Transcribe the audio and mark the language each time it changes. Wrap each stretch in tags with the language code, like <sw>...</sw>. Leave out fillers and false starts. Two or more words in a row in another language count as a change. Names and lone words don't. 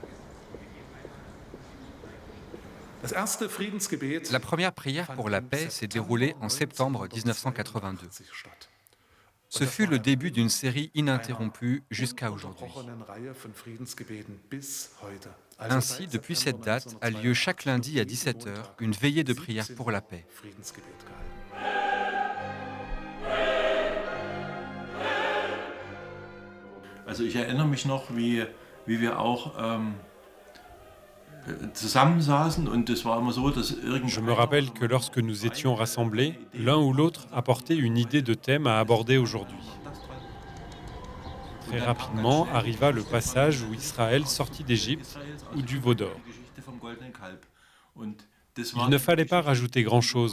<fr>La première prière pour la paix s'est déroulée en septembre 1982. Ce fut le début d'une série ininterrompue jusqu'à aujourd'hui. Ainsi, depuis cette date, a lieu chaque lundi à 17h une veillée de prière pour la paix.</fr> <de>Also ich erinnere mich noch, wie wir auch zusammensaßen und es war immer so, dass</de> <fr>Je me rappelle que lorsque nous étions rassemblés, l'un ou l'autre apportait une idée de thème à aborder aujourd'hui. Très rapidement arriva le passage où Israël sortit d'Égypte ou du veau d'or. Il ne fallait pas rajouter grand-chose.</fr>